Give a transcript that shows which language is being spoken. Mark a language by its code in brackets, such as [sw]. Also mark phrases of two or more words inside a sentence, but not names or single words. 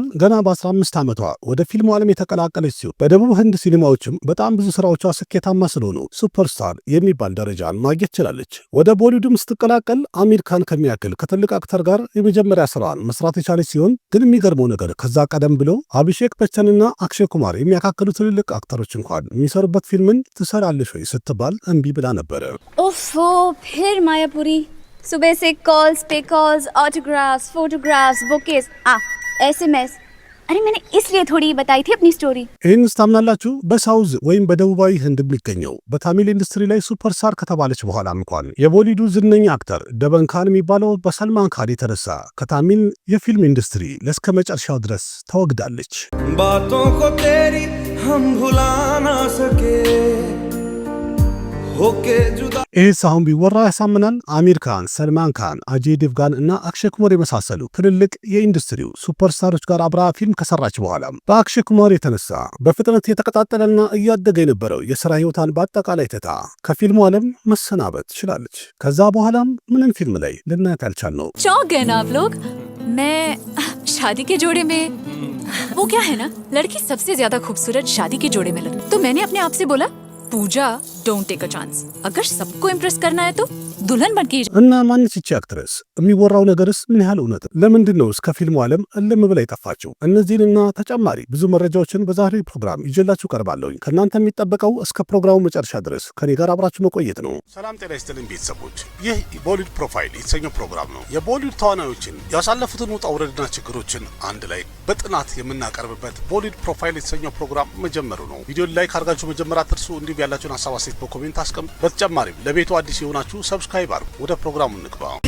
[am] ገና በ15 ዓመቷ ወደ ፊልሙ ዓለም የተቀላቀለች ሲሆን በደቡብ ህንድ ሲኒማዎችም በጣም ብዙ ስራዎቿ ስኬታማ ስለሆኑ ሱፐርስታር የሚባል ደረጃን ማግኘት ችላለች። ወደ ቦሊውድም ስትቀላቀል አሚር ካን ከሚያክል ከትልቅ አክተር ጋር የመጀመሪያ ስራዋን መስራት የቻለች ሲሆን ግን የሚገርመው ነገር ከዛ ቀደም ብለው አቢሼክ በቸንና አክሼ ኩማር የሚያካክሉ ትልልቅ አክተሮች እንኳን የሚሰሩበት ፊልምን ትሰራለች ወይ ስትባል እምቢ ብላ ነበረ። [hi] ओफो फिर मायापुरी सुबह से कॉल्स पे कॉल्स [en] autographs photographs bouquets SMS [hi] अरे मैंने इसलिए थोड़ी बताई थी अपनी स्टोरी [am] ይህን ስታምናላችሁ? በሳውዝ ወይም በደቡባዊ ህንድ የሚገኘው በታሚል ኢንዱስትሪ ላይ ሱፐርስታር ከተባለች በኋላ እንኳን የቦሊውዱ ዝነኛ አክተር ደበን ካን የሚባለው በሰልማን ካን የተነሳ ከታሚል የፊልም ኢንዱስትሪ ለስከ መጨረሻው ድረስ ተወግዳለች። [hi] बातों को तेरी हम भुला ना सके [am] ይህ አሁን ቢወራ ያሳምናል። አሚር ካን፣ ሰልማን ካን፣ አጀይ ዴቭጋን እና አክሼ ኩማር የመሳሰሉ ትልልቅ የኢንዱስትሪው ሱፐርስታሮች ጋር አብራ ፊልም ከሰራች በኋላ በአክሼ ኩማር የተነሳ በፍጥነት የተቀጣጠለና እያደገ የነበረው የሥራ ህይወታን በአጠቃላይ ትታ ከፊልሙ ዓለም መሰናበት ችላለች። ከዛ በኋላም ምንም ፊልም ላይ ልናያት ያልቻልነው [hi] चौंक गए ना आप लोग। मैं शादी के जोड़े में वो क्या है ना, लड़की सबसे ज्यादा खूबसूरत शादी के जोड़े में लगी। तो मैंने अपने आप से बोला पूजा [en] don't take a chance, [hi] अगर सबको इम्प्रेस करना है तो दुल्हन बन के [am] እና ማንስ ይቺ አክትረስ? የሚወራው ነገርስ ምን ያህል እውነት? ለምንድን ነው እስከ ፊልሙ ዓለም እልም ብላ የጠፋችው? እነዚህንና ተጨማሪ ብዙ መረጃዎችን በዛሬው ፕሮግራም ይዤላችሁ ቀርባለሁ። ከእናንተ የሚጠበቀው እስከ ፕሮግራሙ መጨረሻ ድረስ ከኔ ጋር አብራችሁ መቆየት ነው። ሰላም ጤና ይስጥልኝ ቤተሰቦች፣ ይህ ቦሊውድ ፕሮፋይል የተሰኘው ፕሮግራም ነው። የቦሊውድ ተዋናዮችን ያሳለፉትን ውጣ ውረድና ችግሮችን አንድ ላይ በጥናት የምናቀርብበት ቦሊውድ ፕሮፋይል የተሰኘው ፕሮግራም መጀመሩ ነው። ቪዲዮን ላይክ አድርጋችሁ መጀመር አትርሱ። እንዲሁም ያላችሁን ሀሳብ አስተያየት በኮሜንት አስቀምጡ። በተጨማሪም ለቤቱ አዲስ የሆናችሁ ሰብስክራይብ አድርጉ። ወደ ፕሮግራሙ እንግባ።